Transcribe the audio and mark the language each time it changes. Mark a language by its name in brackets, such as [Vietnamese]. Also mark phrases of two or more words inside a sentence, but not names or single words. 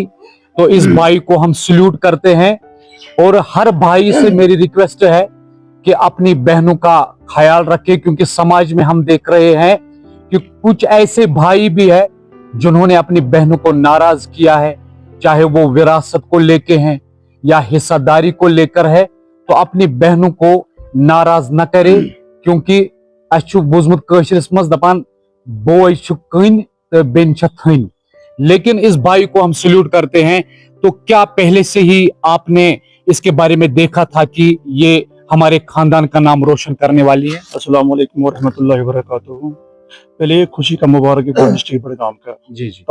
[Hindi] तो इस भाई को हम सल्यूट करते हैं और हर भाई से मेरी रिक्वेस्ट है कि अपनी बहनों का ख्याल रखे, क्योंकि समाज में हम देख रहे हैं कि कुछ ऐसे भाई भी है जिन्होंने अपनी बहनों को नाराज किया है, चाहे वो विरासत को लेके हैं या हिस्सेदारी को लेकर है। तो अपनी बहनों को नाराज न करे, क्योंकि [Kashmiri] अच्छु बुझमुत कशिरस मज दपान बोय छु कइन तो बेन छ थइन। [Hindi] लेकिन इस भाई को हम सल्यूट करते हैं। तो क्या पहले से ही आपने इसके बारे में देखा था कि ये हमारे खानदान का नाम रोशन करने वाली है? [Arabic] السلام عليكم ورحمة الله وبركاته. [Hindi] पहले खुशी का मुबारक डिस्ट्रिक्ट बड़गाम का जी जी।